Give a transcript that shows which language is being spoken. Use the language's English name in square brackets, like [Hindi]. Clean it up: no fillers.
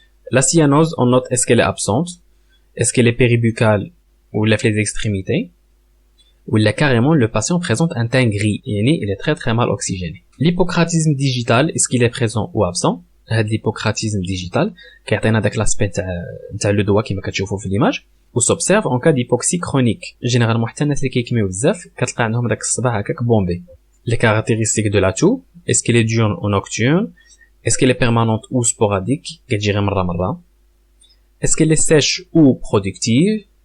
[French] La cyanose, on note est-ce qu'elle est absente, est-ce qu'elle est péribuccale ou la les extrémités, ou là carrément le patient présente un teint gris, il est très mal oxygéné. L'hypocratisme digital, est-ce qu'il est présent ou absent? L'hypocratisme digital, qui atteint avec l'aspect le doigt qui me [Arabic] كتشوفوا في [French] l'image, ou s'observe en cas d'hypoxie chronique. [Arabic] Généralement حتى الناس اللي كيكميو بزاف كتلقى عندهم داك الصباح هكاك بومبي. [French] Les caractéristiques de la toux, est-ce qu'elle est diurne ou nocturne? Est-ce qu'elle est permanente ou sporadique? Est-ce qu'elle est sèche ou productive?